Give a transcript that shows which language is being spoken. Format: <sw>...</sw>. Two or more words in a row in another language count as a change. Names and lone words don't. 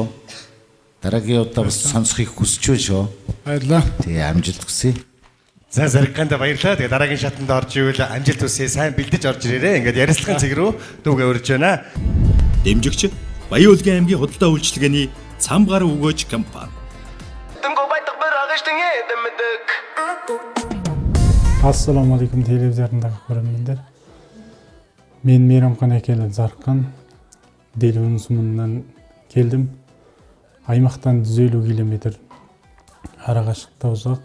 <mn>Дараагийн удаа бас сонсохыг хүсэж байна шүү. Баярлалаа. Тэгээ амжилт хүсье. За Зарганд баярлалаа. Тэгээ дараагийн шатанд орж ивэл амжилт хүсье. Сайн бэлдэж орж ирээрээ. Ингээд ярилцлагын цэг рүү дүүгээ өрж байна. Дэмжигч Баян-Улгийн аймгийн худалдаа үйлчилгээний Цамгар өгөөж компани.</mn> <ar>السلام عليكم</ar> <kk>телевизорындағы көрермендер. Мен мейрамхан Акелин Заркан Делвин сумынан келдім. Аймақтан 150 километр арақашықта ұзақ.</kk>